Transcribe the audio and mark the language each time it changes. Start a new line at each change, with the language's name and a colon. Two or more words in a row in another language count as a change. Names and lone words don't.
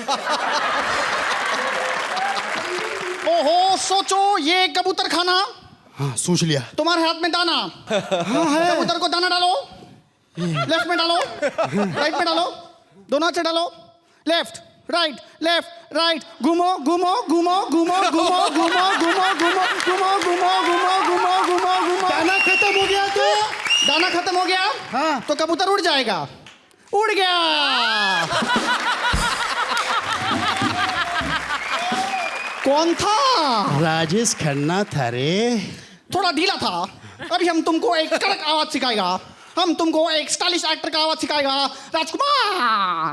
Hindi: ओहो, सोचो, ये कबूतर खाना। हाँ, सोच लिया। तुम्हारे हाथ में दाना। हाँ है। कबूतर को दाना डालो। लेफ्ट में डालो, राइट में डालो, दोनों हाथ से डालो।
English: left right, left right,
Hindi: घूमो घूमो घूमो घूमो घूमो घूमो घूमो घूमो घूमो घूमो घूमो घूमो घूमो घूमो। दाना खत्म हो गया तो? दाना खत्म हो गया? हाँ। तो कबूतर उड़ जाएगा। उड़ गया। कौन था? राजेश खन्ना था रे। थोड़ा ढीला था। अभी हम तुमको एक कड़क आवाज सिखाएगा। हम तुमको एक स्टाइलिश एक्टर का आवाज सिखाएगा, राजकुमार।